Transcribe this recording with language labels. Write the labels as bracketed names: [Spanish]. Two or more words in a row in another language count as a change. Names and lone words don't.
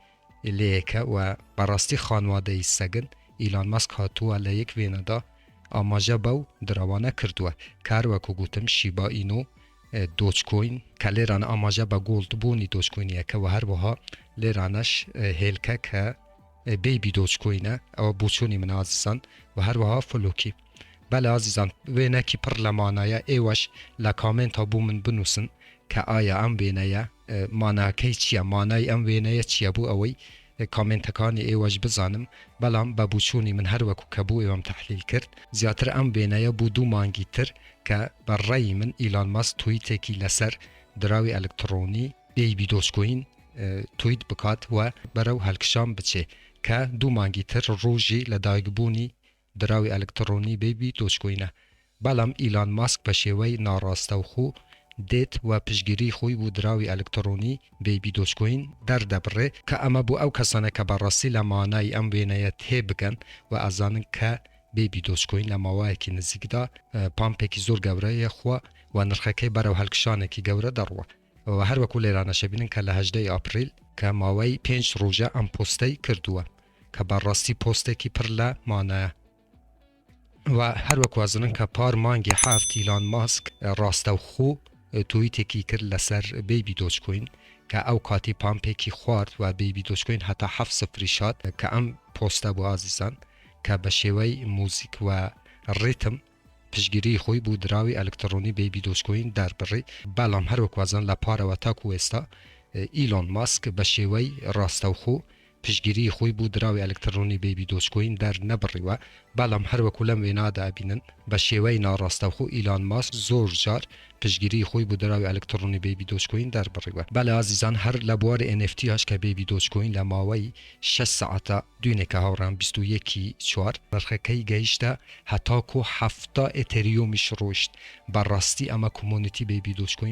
[Central Kurdish] لیکه و براستی خانواده سگن ایلان ماسک هاتوه لیک ویندا آماجه باو دراوانه کردوه که هر وکو گوتم شیبا اینو دوجکوین که لیران آماجه با گولد بونی دوجکوینیه که و هر وها لیرانش هیلکه که بیبی دوجکوینه او بوچونی من عزیزان و هر وها فلوکی. بله عزیزان وینه کی پرلمانه ایوش لکامنت ها بومن بنوسن که آیا ام وینه مانه که چیه مانه ام وینه چیه بو اوی کامنتکانی ایوش بزانم بلام با بوچونی من هر وکو کبو ایوام تحلیل کرد زیاتر ام بینه بو دو مانگی تر که بر رای من ایلان ماسک توییت کی لسر دراوی الکترونی بیبی دوجکوین توییت بکات و برو هلکشام بچه که دو مانگی تر روژی لدایگبونی دراوی الکترونی بیبی دوجکوینه بلام ایلان ماسک بشوی ناراسته و خو دیت و پشگیری خوی بو دراوی الکترونی بیبی دوجکوین در دبره که اما بو او کسانه که براسی لمانای ام وینه ته بگن و ازانن که بیبی دوجکوین لماوه که نزیگ دا پامپه که زور گوره خوا و نرخه که برو هلکشانه که گوره دروه و هر وکو لیرانه شبینن که لهجده اپریل که ماوی 5 روژه ام پوسته کردوه که براسی پوسته که پرله مانه و هر وکو ازنن که پار مانگی هفت ایلان ماسک راسته و خو توییتی که کرد لسر بیبی دوجکوین که او کاتی پامپی که خوارد و بیبی دوجکوین حتی 7-0 شد که ام پوسته بو عزیزان که به شوی موزیک و ریتم پشگیری خوی بو دراوی الکترونی بیبی دوجکوین در بری بلام هر وکو ازن لپاره و تاکو استا ایلان ماسک به شوی راسته و خو پشگیری خوی بو دراوی الکترونی بیبی دوچکوین در نبریوه بەڵام هەروەکو لەم وێنادا بینن بە شێوەی ناڕاستەوخۆ ئیلان ماسک زۆر جار پشگیری خۆی بۆ دراوی الکترۆنی بیبی دۆچکۆین دەربڕیوە بەڵێ ئازیزان هەر لە بواری NFT هاش کە بیبی دۆچکۆین لە ماوەی 6 ساعتە دوێنێکە هاوڕان 21 چوار نرخەکەی گەیشتە هەتاکۆ 70 ئێتریۆمیش ڕۆیشت بەڕاستی ئەمە کۆمۆنیتی بیبی دۆچکۆین